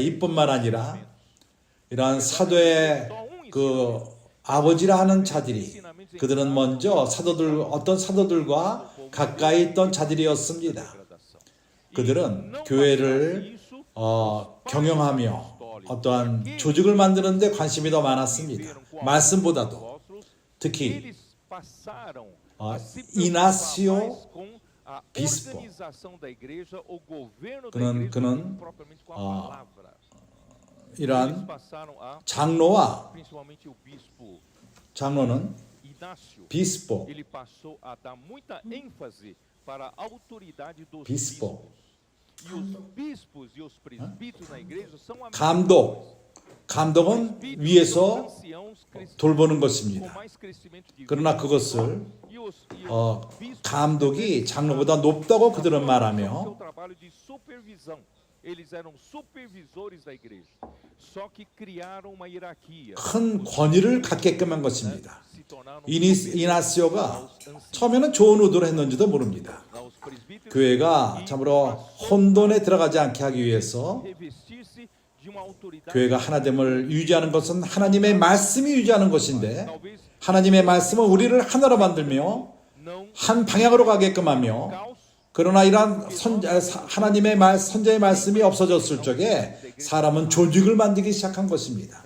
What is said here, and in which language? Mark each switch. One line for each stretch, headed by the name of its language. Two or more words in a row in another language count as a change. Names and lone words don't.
Korean: 이뿐만 아니라 이러한 사도의 그 아버지라 하는 자들이 그들은 먼저 어떤 사도들과 가까이 있던 자들이었습니다. 그들은 교회를 경영하며 어떠한 조직을 만드는 데 관심이 더 많았습니다. 말씀보다도 특히
Portuguese: eles passaram
Korean: 아,
Portuguese: a se preocupar
Korean: 이나시오
Portuguese: mais com a bispo. organização da igreja, o governo da
Korean: 그는-
Portuguese: igreja,
Korean: 그는,
Portuguese: do que propriamente com a palavra. Eles
Korean: 이러한
Portuguese: passaram a,
Korean: 장로와
Portuguese: principalmente o bispo
Korean: 장로는
Portuguese: Inácio,
Korean: 비스포,
Portuguese: ele passou a dar muita ênfase para a autoridade dos Bispo. bispos. E os bispos e os presbíteros na igreja são a
Korean: 감독은 위에서 돌보는 것입니다. 그러나 그것을 감독이 장로보다 높다고 그들은 말하며
Portuguese: eles eram supervisores da igreja. Só que criaram uma hierarquia.
Korean: 큰 권위를 갖게끔 한 것입니다. 이나시오가 처음에는 좋은 의도로 했는지도 모릅니다. 교회가 참으로 혼돈에 들어가지 않게 하기 위해서 교회가 하나됨을 유지하는 것은 하나님의 말씀이 유지하는 것인데 하나님의 말씀은 우리를 하나로 만들며 한 방향으로 가게끔 하며 그러나 이러한 하나님의 선자의 말씀이 없어졌을 적에 사람은 조직을 만들기 시작한 것입니다.